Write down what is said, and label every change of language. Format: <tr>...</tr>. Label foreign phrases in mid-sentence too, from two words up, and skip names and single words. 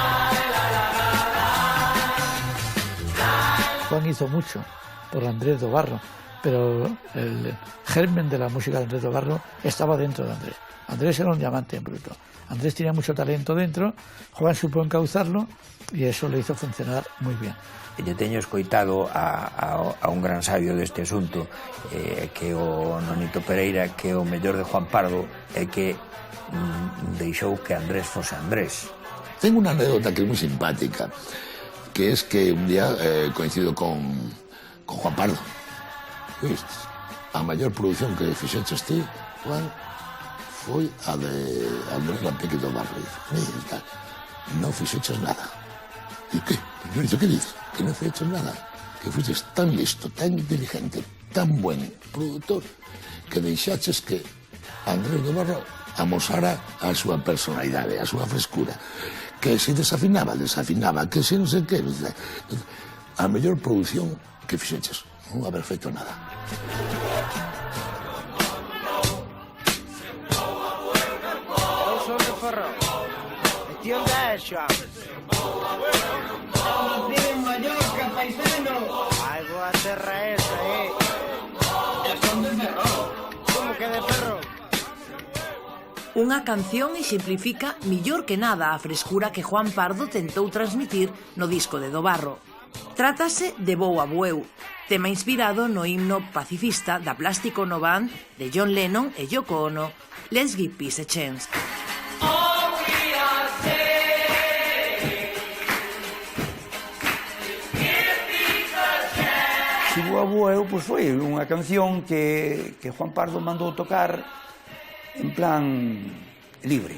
<es>Juan hizo mucho por Andrés Dobarro, pero el germen de la música de Andrés Dobarro estaba dentro de Andrés. Andrés era un diamante en bruto. Andrés tenía mucho talento dentro, Juan supo encauzarlo y eso le hizo funcionar muy bien.</es> <gl>Lle teño escoitado a un gran sabio deste asunto, que o Nonito Pereira, que o mellor de Juan Pardo é que deixou que Andrés fose Andrés.</gl> <es>Tengo una anécdota que es muy simpática, que es que un día coincido con Juan Pardo.</es> <gl>¿Viste? A</gl> <es>mayor producción</es> <gl>que fixeches ti, Juan, foi a de Andrés Lampique do Barro. Mira, non fixeches nada. E que?</gl> <es>Pero que dices?</es> <gl>Que non fixeches nada. Que fuiches tan listo, tan inteligente, tan</gl> <es>buen productor,</es> <gl>que deixaches que Andrés do Barro amosara a súa personalidade, a súa frescura. Que se desafinaba, que se non sei que. A mellor produción que fixeches. Non haber feito nada.</gl> <es>Cuestión de ella. Vive en Mallorca, paisano.</es> <gl>Algo a terra esa, Son de perro.</gl> <es>¿Cómo que de perro?</es> <gl>Unha canción exemplifica millor que nada a frescura que Juan Pardo tentou transmitir no disco de Dobarro. Trátase de Vou a Bueu, tema inspirado no himno pacifista da Plástico No Band de John Lennon e Yoko Ono, Let's Give Peace a Chance. Si Vou a Bueu, pois foi unha canción que Juan Pardo mandou tocar en plan libre.</gl>